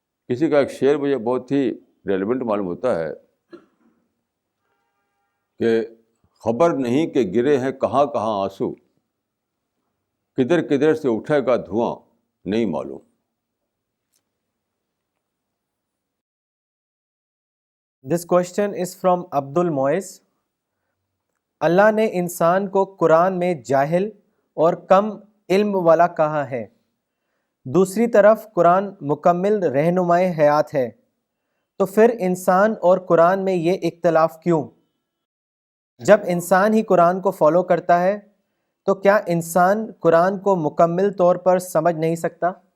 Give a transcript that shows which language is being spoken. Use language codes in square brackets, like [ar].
[ur] کسی کا ایک شعر مجھے بہت ہی ریلیونٹ معلوم ہوتا ہے کہ خبر نہیں کہ گرے ہیں کہاں کہاں آنسو, کدھر کدھر سے اٹھے گا دھواں نہیں معلوم. [en] This question is from Abdul Moiz. [ur] اللہ نے انسان کو قرآن میں جاہل اور کم علم والا کہا ہے, دوسری طرف قرآن مکمل رہنمائے حیات ہے, تو پھر انسان اور قرآن میں یہ اختلاف کیوں؟ جب انسان ہی قرآن کو فالو کرتا ہے تو کیا انسان قرآن کو مکمل طور پر سمجھ نہیں سکتا؟